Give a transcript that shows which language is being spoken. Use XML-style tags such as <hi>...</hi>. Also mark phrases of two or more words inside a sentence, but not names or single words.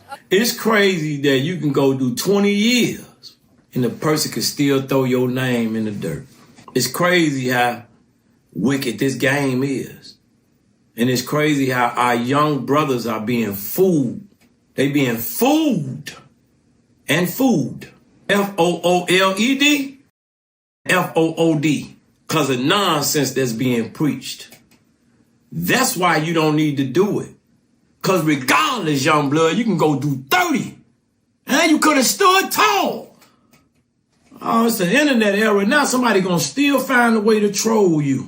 <en>It's crazy that you can go do 20 years and the person can still throw your name in the dirt. It's crazy how wicked this game is. And it's crazy how our young brothers are being fooled. They being fooled and fooled. F-O-O-L-E-D, F-O-O-D, because of nonsense that's being preached. That's why you don't need to do it. Because regardless, young blood, you can go do 30. And you could have stood tall. Oh, it's the internet era. Now somebody going to still find a way to troll you.</en>